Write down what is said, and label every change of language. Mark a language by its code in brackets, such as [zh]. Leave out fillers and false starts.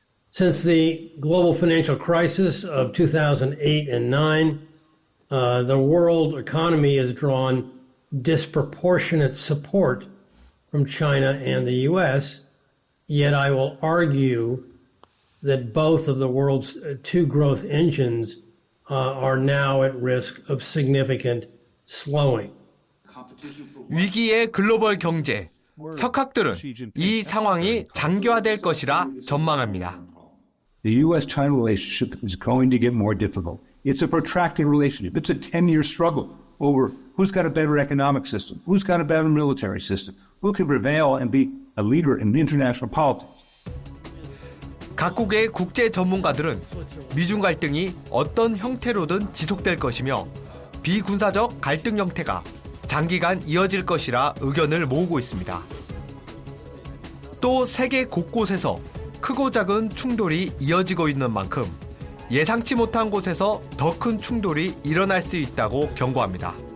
[en] Since the global financial crisis of 2008 and 9, the world economy has drawn disproportionate support from China and the U.S., yet I will argue that both of the world's two growth engines are now at risk of significant slowing. [ko] 위기의 글로벌 경제, 석학들은 이 상황이 장기화될 것이라 전망합니다. [en] The U.S.-China relationship is going to get more difficult. It's a protracted relationship. It's a 10-year struggle over who's got a better economic system, who's got a better military system, who can prevail and be a leader in international politics. [ko] 각국의 국제 전문가들은 미중 갈등이 어떤 형태로든 지속될 것이며 비군사적 갈등 형태가 장기간 이어질 것이라 의견을 모으고 있습니다. 또 세계 곳곳에서 크고 작은 충돌이 이어지고 있는 만큼 예상치 못한 곳에서 더 큰 충돌이 일어날 수 있다고 경고합니다.